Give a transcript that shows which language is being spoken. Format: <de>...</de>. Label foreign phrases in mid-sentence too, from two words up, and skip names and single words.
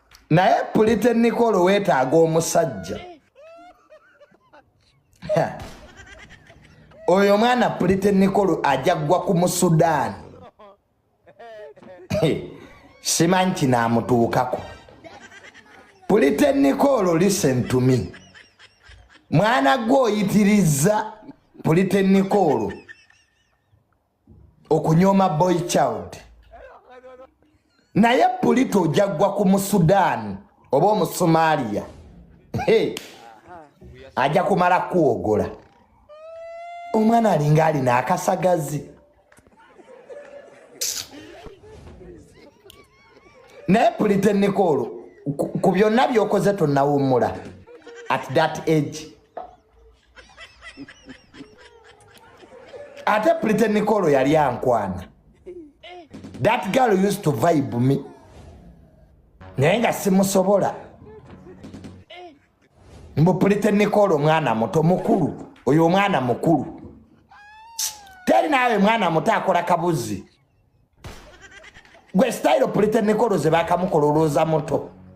<lg>Naye Pulite Nicole weetaaga omusajja. Ha. Oyo mwana Pulite Nicole ajja gwa ku Musudaani. He. Simanyi kinaamutuukako. Pulite Nicole,</lg> <en>listen to me.</en> <lg>Mwana gwe oyitiriza Pulite Nicole okunyooma</lg> <en>boy child.</en> <lg>Naye Pulite ojja gwa ku Musudaani oba Omusomalia. He. Ajja kumala kuwogola. Omwana alinga alina akasagazi. Naye Pulite Nicole, ku, ku byonna by'okoze tonnawummula</lg> <en>at that age.</en> <lg>Ate Pulite Nicole yali ankwana.</lg> <en>That girl used to vibe me.</en> <lg>Naye nga simusobola. Mbu Pulite Nicole omwana muto, mukulu. Oyo omwana mukulu. Teri naawe mwana muto akola kabuzi. Gwe style Pulite Nicole ze baakamukola olowooza muto.</lg>